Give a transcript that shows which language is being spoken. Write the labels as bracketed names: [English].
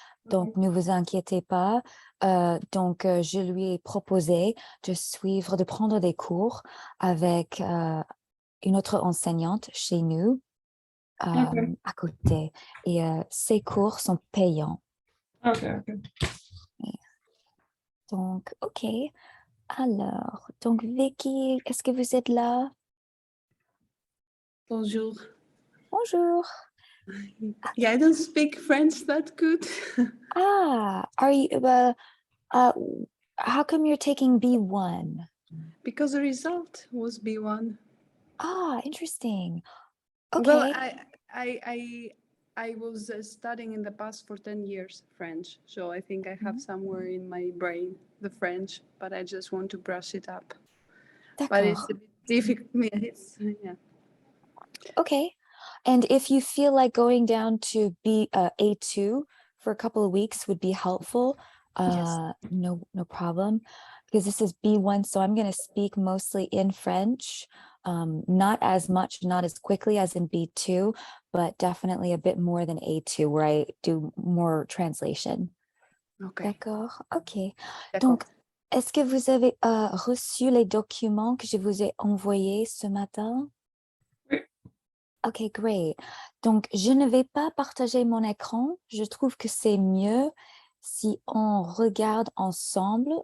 [French] Donc, ne vous inquiétez pas. Je lui ai proposé de suivre, de prendre des cours avec une autre enseignante chez nous [English] Ok, [French] à côté. Et ces cours sont payants. [English] ok, ok. [French] Donc, OK. Alors, donc Vicky, est-ce que vous êtes là? Bonjour. Bonjour. [English] Yeah, I don't speak French that good Are you, how come you're taking B1? because the result was B1. Interesting. Well, Okay. I was studying in the past for 10 years French, so I think I have somewhere in my brain the French, but I just want to brush it up. But it's [French] D'accord. [English] a bit difficult. Yeah. Okay. And if you feel like going down to A2 for a couple of weeks would be helpful, Yes. no problem. Because this is B1, so I'm going to speak mostly in French. Not as much, not as quickly as in B2, but definitely a bit more than A2, where I do more translation. Okay. [French] D'accord. OK. D'accord. Donc, est-ce que vous avez reçu les documents que je vous ai envoyés ce matin? Oui. [English] OK, great. [French] Donc, je ne vais pas partager mon écran. Je trouve que c'est mieux si on regarde ensemble.